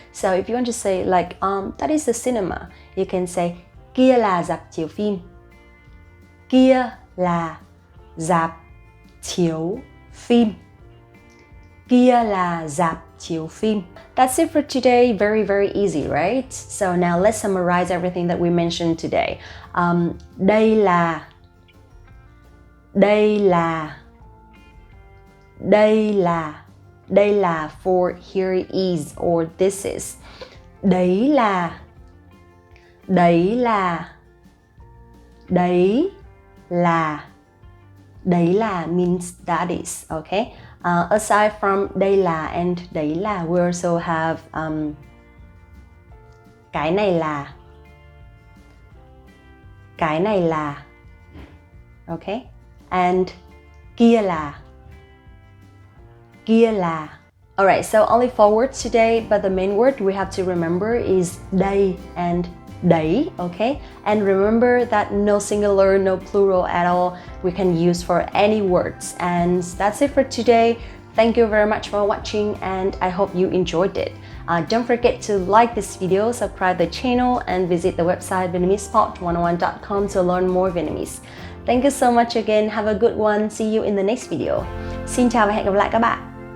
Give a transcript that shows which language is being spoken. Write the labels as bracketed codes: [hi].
[en] So if you want to say like that is the cinema, you can say [vi] kia là rạp chiếu phim. Kia là rạp chiếu phim. Kia là rạp chiếu phim. [en] That's it for today. Very, very easy, right? So now let's summarize everything that we mentioned today. [vi] Đây là, đây là, đây là, đây là [en] for here is or this is. [vi] Đấy là, đấy là, đấy là, đấy là [en] means that is, okay? Aside from đây là and đấy là, we also have [vi] cái này là, cái này là, [en] okay? [vi] And kia là, kia là. [en] Alright, so only 4 words today, but the main word we have to remember is đây and đấy, okay? And remember that no singular, no plural at all, we can use for any words. And that's it for today. Thank you very much for watching, and I hope you enjoyed it. Don't forget to like this video, subscribe the channel, and visit the website VietnamesePod101.com to learn more Vietnamese. Thank you so much again. Have a good one. See you in the next video. [vi] Xin chào và hẹn gặp lại các bạn.